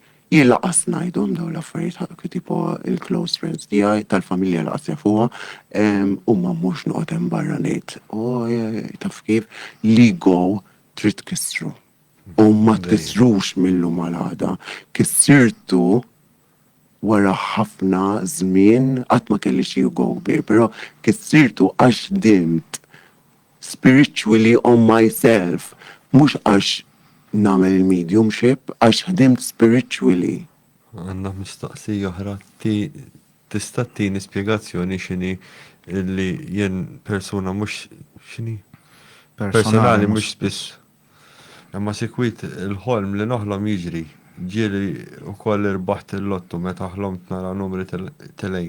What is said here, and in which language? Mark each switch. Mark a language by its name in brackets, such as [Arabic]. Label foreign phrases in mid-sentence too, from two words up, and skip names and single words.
[Maltese] Jien laqas ngħidhom dawn l-affarijiet tipo il- [English] close friends [Maltese] tiegħi tal-familja laqas jafuha, u ma mhux noqgħod hemm barra ngħid. Taf kif l-ego trid tkissru. U ma tkissrux millum għal-għada. Kissirtu wara ħafna żmien qatt ma kelli xi ego kbir, però kissirtu għax dimt [English] spiritually on myself, [Maltese] mhux għax nagħmel il-mediumship, għax ħdimt spiritually. Għandna mistoqsija oħra, tista' tini spjegazzjoni x'inhi li jien persuna mhux x'inhi? Personali mhux spiss. Imma sikwit il-ħolm li noħlom jiġri, ġieli wkoll irbaħt il-lottu meta ħlomt nara numri telejn.